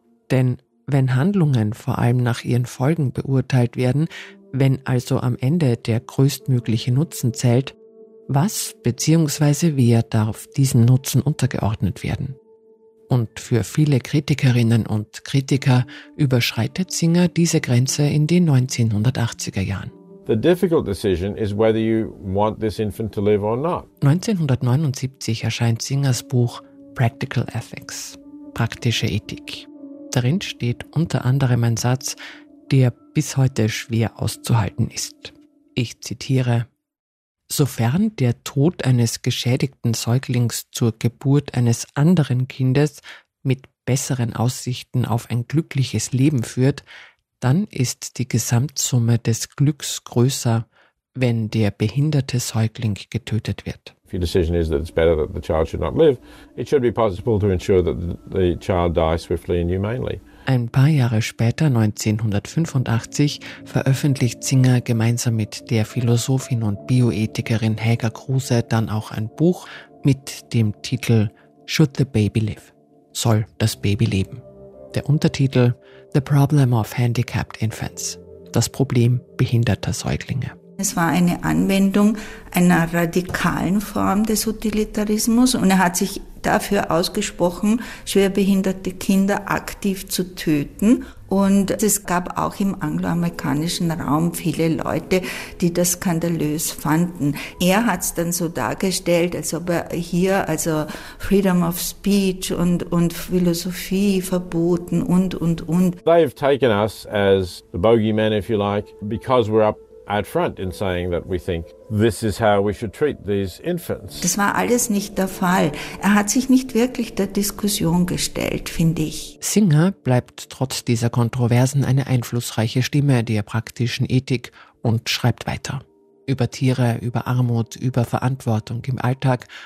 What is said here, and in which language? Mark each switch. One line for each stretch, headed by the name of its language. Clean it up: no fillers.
German: Denn wenn Handlungen vor allem nach ihren Folgen beurteilt werden, wenn also am Ende der größtmögliche Nutzen zählt, was bzw. wer darf diesem Nutzen untergeordnet werden? Und für viele Kritikerinnen und Kritiker überschreitet Singer diese Grenze in den 1980er Jahren.
English: The difficult decision is whether you want this infant to live or not.
German: 1979 erscheint Singers Buch Practical Ethics, praktische Ethik. Darin steht unter anderem ein Satz, der bis heute schwer auszuhalten ist. Ich zitiere: Sofern der Tod eines geschädigten Säuglings zur Geburt eines anderen Kindes mit besseren Aussichten auf ein glückliches Leben führt, dann ist die Gesamtsumme des Glücks größer, wenn der behinderte Säugling getötet wird.
English: If your decision is that it's better that the child should not live, it should be possible to ensure that the child dies swiftly and humanely.
German: Ein paar Jahre später, 1985, veröffentlicht Singer gemeinsam mit der Philosophin und Bioethikerin Helga Kruse dann auch ein Buch mit dem Titel Should the Baby Live? Soll das Baby leben? Der Untertitel: The Problem of Handicapped Infants. Das Problem behinderter Säuglinge. Es war eine Anwendung einer radikalen Form des Utilitarismus und er hat sich dafür ausgesprochen, schwerbehinderte Kinder aktiv zu töten. Und es gab auch im angloamerikanischen Raum viele Leute, die das skandalös fanden. Er hat es dann so dargestellt, als ob er hier also Freedom of Speech und Philosophie verboten und.
English: They've taken us as the bogeyman, if you like, because we're up at front in saying that we think this is how we should treat these infants.
German: Das war alles nicht der Fall. Er hat sich nicht wirklich der Diskussion gestellt, finde ich. Singer bleibt trotz dieser Kontroversen eine einflussreiche Stimme der praktischen Ethik und schreibt weiter. Über Tiere, über Armut, über Verantwortung im Alltag.